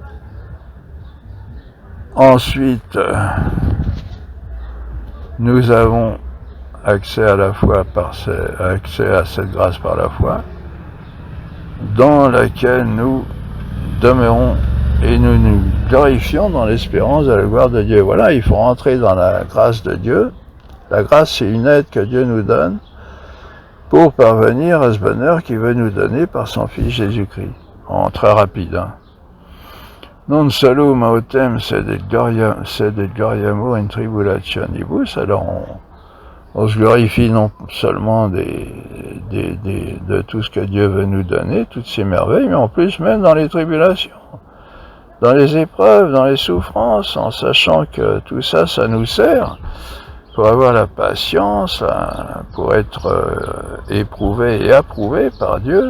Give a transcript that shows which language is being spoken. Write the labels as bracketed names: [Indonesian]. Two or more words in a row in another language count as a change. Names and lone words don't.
[French] Ensuite, nous avons accès à la foi accès à cette grâce par la foi, dans laquelle nous demeurons et nous nous glorifions dans l'espérance de la gloire de Dieu. Voilà, il faut rentrer dans la grâce de Dieu. La grâce, c'est une aide que Dieu nous donne pour parvenir à ce bonheur qu'il veut nous donner par son Fils Jésus-Christ. En très rapide. Hein. [Latin] Non solo autem sed gloriamur in tribulationibus. [French] Alors on se glorifie non seulement de tout ce que Dieu veut nous donner, toutes ces merveilles, mais en plus même dans les tribulations, dans les épreuves, dans les souffrances, en sachant que tout ça, ça nous sert pour avoir la patience, pour être éprouvé et approuvé par Dieu.